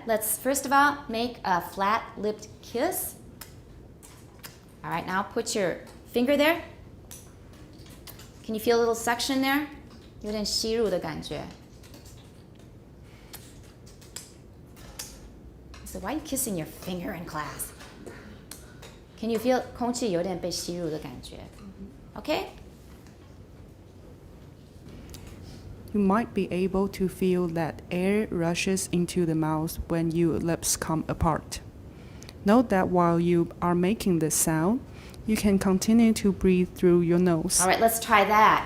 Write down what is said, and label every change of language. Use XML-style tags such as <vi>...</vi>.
<en>Let's first of all make a flat-lipped kiss. All right, now put your finger there. Can you feel a little suction there?</en> <zh>有点吸入的感觉.</zh> <en>So why are you kissing your finger in class? Can you feel</en> <zh>空气有点被吸入的感觉?</zh> <en>Okay? You might be able to feel that air rushes into the mouth when your lips come apart. Note that while you are making this sound, you can continue to breathe through your nose. All right, let's try that.</en>